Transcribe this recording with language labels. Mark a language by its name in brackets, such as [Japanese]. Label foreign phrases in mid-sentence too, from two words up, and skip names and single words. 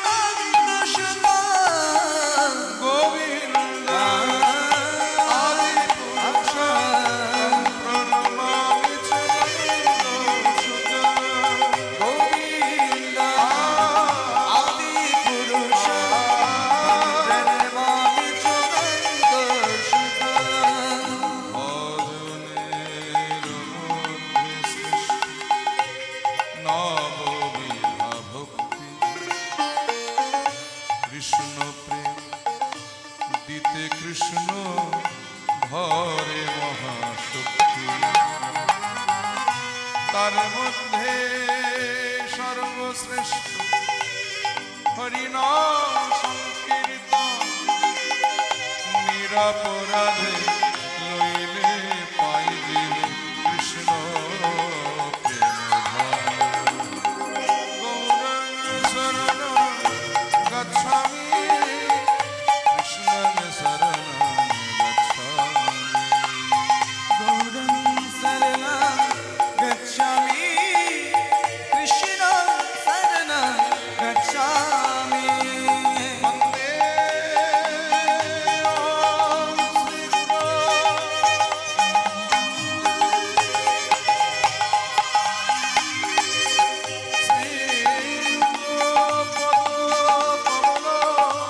[Sanskrit] নন্দসুতম গোবিন্দম আদিপুরুষম প্রণমামি চ নন্দসুতম গোবিন্দম আদিপুরুষম প্রণমামি চ নন্দসুতম [Bangla] ভজনের মধ্যে সৃষ্টি নববিধা ভক্তি কৃষ্ণ প্রেম দিতে কৃষ্ণ ধরে মহাশক্তি তার মধ্যে সর্বশ্রেষ্ঠ হরিনাম সংকীর্তন নিরপরাধে লইলে পাইবে কৃষ্ণ প্রেম ধাম। [Sanskrit] গৌরং শরণং গচ্ছামি, কৃষ্ণং শরণং গচ্ছামি। গৌরং শরণং গচ্ছামি, কৃষ্ণং শরণং গচ্ছামি। বন্দে ওম শ্রী গুরু। শ্রী গুরু পদ কমল।